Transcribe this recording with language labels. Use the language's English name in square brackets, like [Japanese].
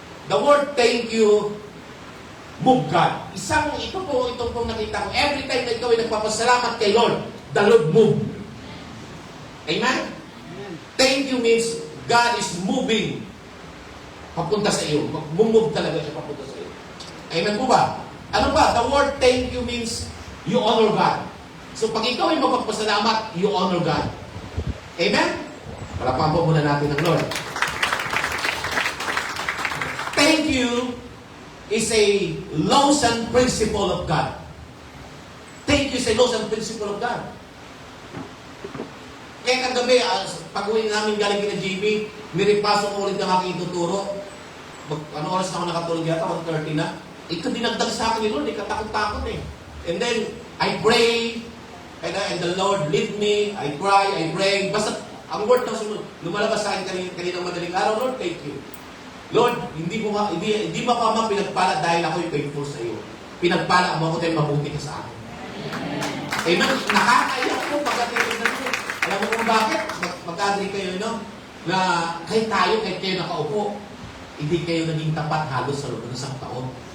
[English] The word thank you, move God. [Filipino] Itong pong nakita ko, every time na ikaw ay nagpapasalamat kay Lord, [English] the Lord move. [Filipino] Amen? [English] Thank you means God is moving [Filipino] papunta sa iyo. Mag-move talaga siya papunta sa iyo. Amen po ba? Ano ba? [English] The word thank you means you honor God. [Filipino] So pag ikaw ay magpapasalamat, [English] you honor God. Amen? [Filipino] Palapakan po muna natin ang Lord. [English] Thank you is a laws and principle of God. Thank you is a laws and principle of God. [Filipino] Kaya kagabi, pag-uwi namin galing kina JB, niripasok ko ulit ng aking ituturo. Ano oras na ako nakatulog yata? 1:30 na. Ito dinagdag sa akin ni Lord, katakot-takot eh. [English] And then, I pray, and the Lord lead me, I cry, I pray. [Filipino] Basta, ang word na lumalabas sa akin kaninang madaling araw, Lord, thank you. Lord, hindi mo pa pinagpala dahil ako'y faithful sa iyo. Pinagpala mo ako dahil mabuti ka sa akin. Amen? Nakakaiyak po pagkatinig na ito. Alam mo kung bakit? Magkadri kayo, no? Na kahit kayo nakaupo, hindi kayo naging tapat halos sa loob ng isang taon.